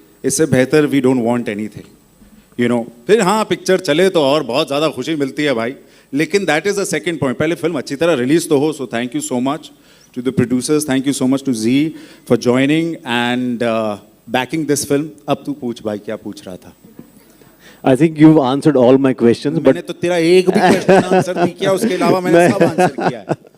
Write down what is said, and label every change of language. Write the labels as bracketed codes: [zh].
[hi] इससे बेहतर [en] We don't want anything. [hi] फिर हाँ पिक्चर चले तो और बहुत ज़्यादा खुशी मिलती है भाई, लेकिन [en] That is the second point. [hi] पहले फिल्म अच्छी तरह रिलीज़ तो हो. [en] So thank you so much to the producers, thank you so much to Zee for joining and backing this film. [hi] अब तू पूछ भाई क्या पूछ रहा था? [en] I think you've answered all my questions, but [hi] मैंने तो तेरा एक भी क्वेश्चन आंसर नहीं किया, उसके अलावा मैंने सब आंसर किया है.